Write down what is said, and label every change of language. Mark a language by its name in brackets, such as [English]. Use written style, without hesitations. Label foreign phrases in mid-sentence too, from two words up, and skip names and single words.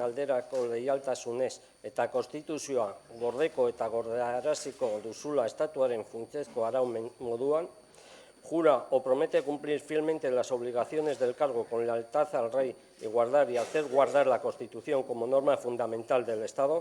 [Basque] alderako leialtasunez eta konstituzioa gordeko eta gordearaziko duzula estatuaren funtsezko arau moduan, [Spanish] jura o promete cumplir fielmente las obligaciones del cargo con lealtad al rey y guardar y hacer guardar la Constitución como norma fundamental del Estado.